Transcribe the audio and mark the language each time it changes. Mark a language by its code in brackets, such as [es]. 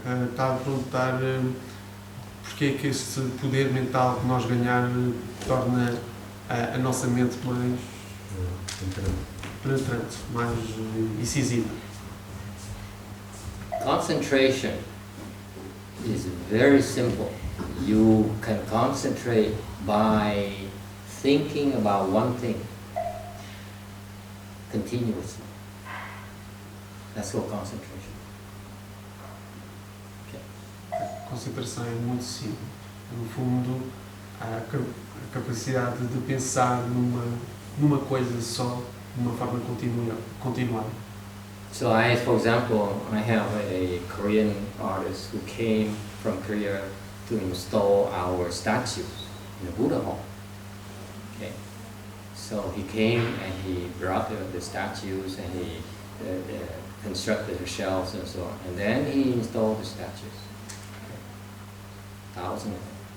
[pt] Estava a perguntar porque é que esse poder mental que nós ganhamos torna a nossa mente mais penetrante, mais incisiva. [en] Concentration is very simple. You can concentrate by thinking about one thing continuously. That's called concentration. [pt] A concentração é muito simples. No fundo, a capacidade de pensar numa coisa só, de uma forma continuada. [en] So for example, I have a Korean artist who came from Korea to install our statues in the Buddha hall. Okay, so he came and he brought the statues and he constructed the shelves and so on, and then he installed the statues, thousands of them.